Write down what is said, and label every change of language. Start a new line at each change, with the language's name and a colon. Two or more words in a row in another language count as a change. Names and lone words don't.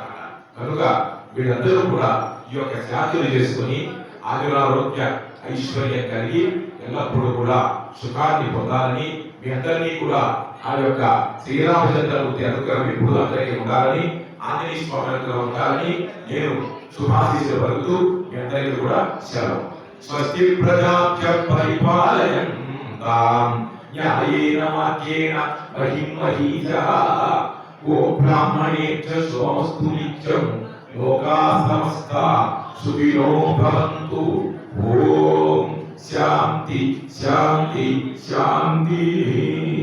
Telugu: కనుక వీళ్ళందరూ కూడా ఈ యొక్క శాంతులు చేసుకుని ఆయురారోగ్య ఐశ్వర్యం కలిగి ఎల్లప్పుడూ కూడా సుఖాన్ని పొందాలని, మీ అందరినీ కూడా ఆ యొక్క శ్రీరామచంద్రమూర్తి అనుగ్రహం ఎప్పుడు అందరికీ ఉండాలని, ఆంజనేయ స్వామి అనుగ్రహం ఉండాలని నేను శుభాశీస్సులు పలుకుతూ మీ అందరికీ కూడా సెలవు.
Sanskrit: స్వస్తి ప్రజాభ్య పరిపాలయంతాం న్యాయేన మార్గేణ మహిం మహీజః. ఓం బ్రాహ్మణేభ్యః శుభమస్తు నిత్యం. లోకాః సమస్తాః సుఖినో భవంతు. ఓం శాంతి శాంతి శాంతి.